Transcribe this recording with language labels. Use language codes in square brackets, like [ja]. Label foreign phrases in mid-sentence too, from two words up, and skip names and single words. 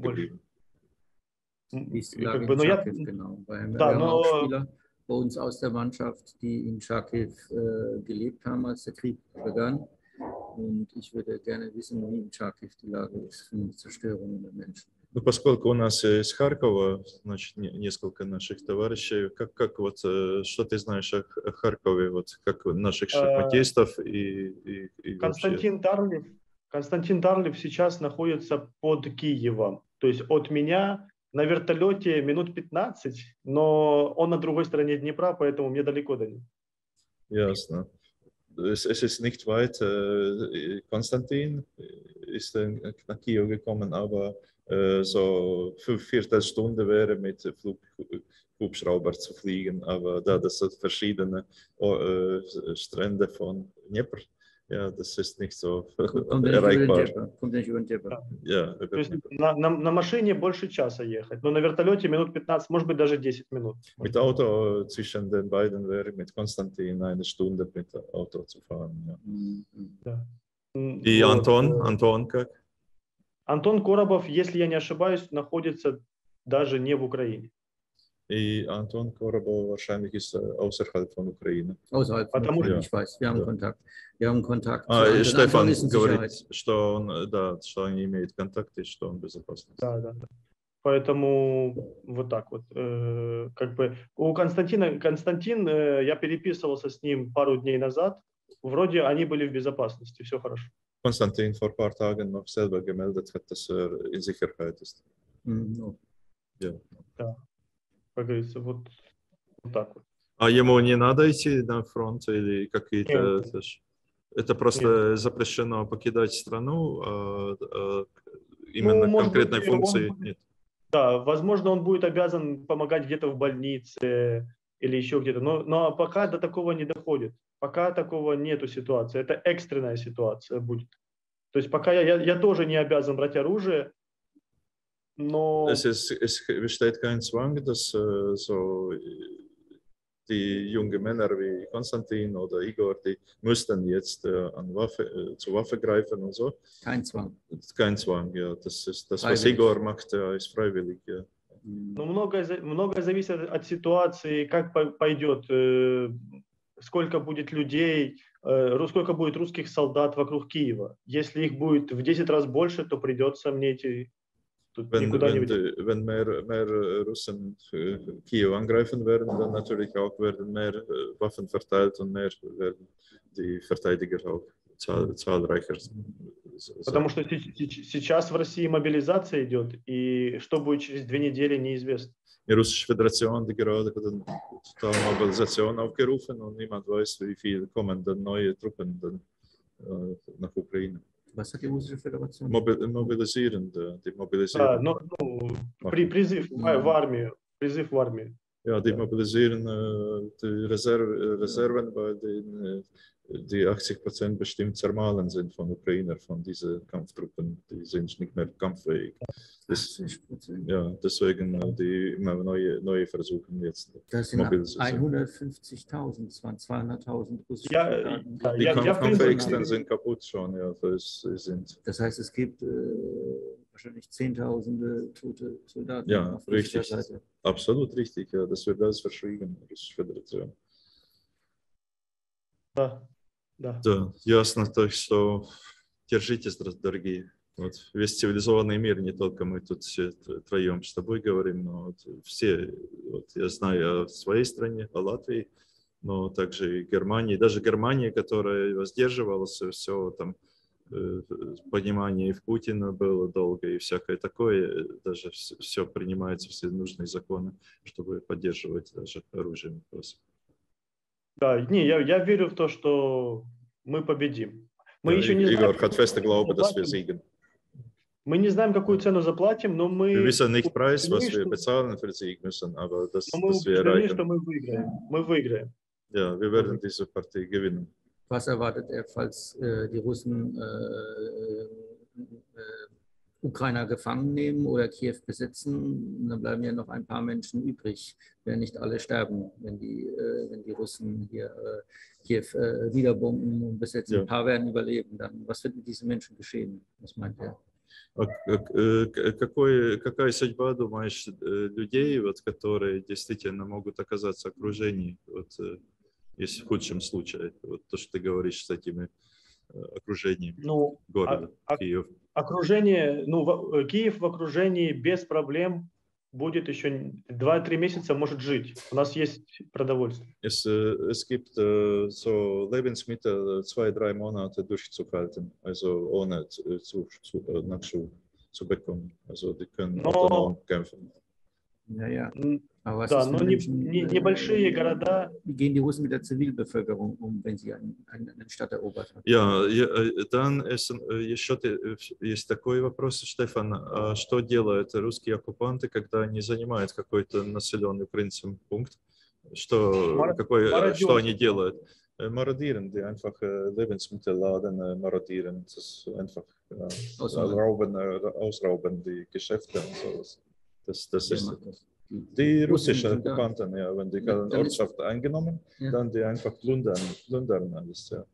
[ru] Больше. [de] geblieben. Wie ist die [ru] И [de] Lage [ru] как бы, [de] in [ru] но я, [de] Charkiw genau? Weil [ru] да, [de] wir haben auch [ru] но [de] Spieler bei uns aus der Mannschaft, die in Charkiw gelebt haben, als der Krieg begann. Und ich würde gerne wissen, wie in Charkiw die Lage ist von Zerstörungen der Menschen. [ru] Ну, поскольку у нас из Харькова, значит, несколько наших товарищей, как вот, что ты знаешь о Харькове, вот, как наших шахматистов и вообще? Константин Тарлев сейчас находится под Киевом. То есть от меня на вертолете минут 15, но он на другой стороне Днепра, поэтому мне далеко до него. Ясно. [de] Es ist nicht weit. Konstantin ist nach Kiew gekommen, aber so 5 Stunden wäre mit Hubschrauber zu fliegen. Aber da das sind verschiedene Strände von Dnepr, ja, das ist nicht so erreichbar. Kommt nicht über den Dnepr. Ja, [ru] То есть на машине больше часа ехать, но на вертолете минут 15, может быть даже 10 минут. [de] Mit Auto zwischen den beiden wäre mit Konstantin 1 Stunde mit Auto zu fahren. Ja. [ru] Да. И Вот. Антон как? Антон Коробов, если я не ошибаюсь, находится даже не в Украине. [de] И Антон Коробов wahrscheinlich ist außerhalb von Ukraine. Außerhalb von [ru] Потому [de] Ukraine, [ru] что- [de] ich weiß. Wir haben Ja. Kontakt. Wir haben Kontakt. [ru] Стефан [de] Anton ist in [ru] говорит, [de] Sicherheit. [ru] что он, да, что они имеют контакты, что он в безопасности. Да. Поэтому вот так вот. Как бы у Константин, я переписывался с ним пару дней назад. Вроде они были в безопасности, все хорошо. [de] Konstantin vor ein paar Tagen noch selber gemeldet hat, dass in Sicherheit ist. No. Ja. [ru] Как говорится, вот так вот. А ему не надо идти на фронт или какие-то... Это просто запрещено покидать страну, именно может конкретной быть, функции он- нет. Да, возможно, он будет обязан помогать где-то в больнице или еще где-то, но пока до такого не доходит. Пока такого нету ситуации. Это экстренная ситуация будет. То есть пока я тоже не обязан брать оружие, но... [de] Es besteht kein Zwang, dass so die jungen Männer wie Konstantin oder Igor, die müssten jetzt zur Waffe greifen und so. Kein Zwang. Kein Zwang, ja. Das ist das, was Freiwillig. Igor macht, ist freiwillig, ja. [ru] Но многое зависит от ситуации, как пойдет, сколько будет людей, сколько будет русских солдат вокруг Киева. Если их будет в 10 раз больше, то придется мне идти. Тут никуда не уйти. [de] Wenn mehr Russen Kiew angreifen werden, dann natürlich auch werden mehr Waffen verteilt und mehr werden die Verteidiger auch zahlreicher. [ru] Потому что сейчас в России мобилизация идет, и что будет через 2 недели, неизвестно. [de] Die Russische Föderation, die gerade hat eine totale Mobilisation aufgerufen und niemand weiß, wie viel kommen dann neue Truppen dann, nach Ukraine. Was hat die russische Föderation? Mobilisieren, die mobilisieren. [ru] Призыв в армию. Призыв в армию. [de] Ja, die mobilisieren die Reserven, weil die 80% bestimmt zermahlen sind von Ukrainer, von diesen Kampftruppen. Die sind nicht mehr kampffähig. 80%. Ja, deswegen die immer neue versuchen jetzt. Das sind Mobilisation. 150.000, es waren 200.000 russische Ja, Soldaten. Die Ja, Kampffähigsten sind kaputt schon, ja. Das heißt, es gibt wahrscheinlich Zehntausende tote Soldaten Ja, auf russischer richtig. Seite. Absolut richtig, ja. Das wird alles verschwiegen, Russische Föderation. [ru] Да. Да, ясно, так что держитесь, дорогие. Вот весь цивилизованный мир, не только мы тут все троем с тобой говорим, но вот все, вот я знаю о своей стране, о Латвии, но также и Германии, даже Германия, которая воздерживалась, все там, понимание и в Путина было долго и всякое такое, даже все принимается, все нужные законы, чтобы поддерживать даже оружием. Да, не, я верю в то, что мы победим. Мы еще не [de] Igor [ru] знаем, [de] hat feste Glaube, dass wir siegen. [ru] мы не знаем, какую цену заплатим, но мы [de] Wir wissen nicht Preis, was [ru] убеждены, [de] wir [ru] что- [de] bezahlen für Sieg müssen, aber das [ru] но мы [de] wir [ru] убеждены, что [de] erreichen. [ru] мы выиграем. Мы выиграем. [de] Ja, wir werden diese Partie gewinnen. Was erwartet er, falls die Russen Ukrainer gefangen nehmen oder Kiew besetzen, dann bleiben ja noch ein paar Menschen übrig, werden nicht alle sterben, wenn die Russen hier Kiew wieder bomben und besetzen. Ja. Ein paar werden überleben. Dann, was wird mit diesen Menschen geschehen? Was meint ihr? [ru] Какая судьба, думаешь, людей, вот, которые действительно могут оказаться в окружении, вот, если в худшем случае, вот то, что ты говоришь с этими окружением Ну, города Киев? окружение, Киев в окружении без проблем будет еще 2-3 месяца, может жить. У нас есть продовольствие. [de] Es gibt so Lebensmittel 2-3 Monate durchzuhalten, also ohne Nachschub zu bekommen. Also die können autonom kämpfen. Ja. Aber was [ru] Да, [de] ist, [ru] но [de] wenn Menschen, [ru] небольшие города. [de] wie gehen die Russen mit der Zivilbevölkerung um, wenn sie eine Stadt erobert haben? [ru] Dann еще есть такой вопрос, Штефан. Что делают русские оккупанты, когда они занимают какой-то населенный украинцем пункт? Что они делают? [de] Marodieren, die einfach Lebensmittelladen marodieren. Das ist einfach ausrauben die Geschäfte und sowas. Das ist die russischen Okkupanten, ja, wenn die Ortschaft eingenommen, dann die einfach plündern alles, ja.